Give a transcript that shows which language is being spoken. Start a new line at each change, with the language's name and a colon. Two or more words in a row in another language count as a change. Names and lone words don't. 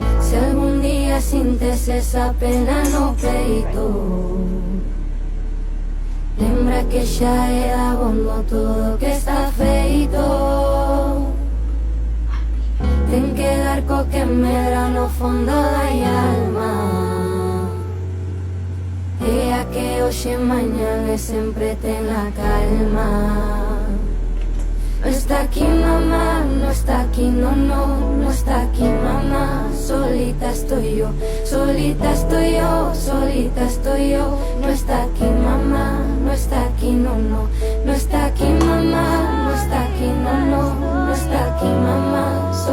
Galician: Si algún día sientes esa pena no peito, lembra que xa é abondo todo que está feito. Ten que dar co que medra no fondo da alma, e a que hoxe mañan e sempre ten a calma.
Spanish: No está aquí mamá, no está aquí, no, no está aquí mamá. Solita estoy yo, solita estoy yo, solita estoy yo. No está aquí mamá, no está aquí, no, no está aquí mamá, no está aquí, no, no está aquí mamá.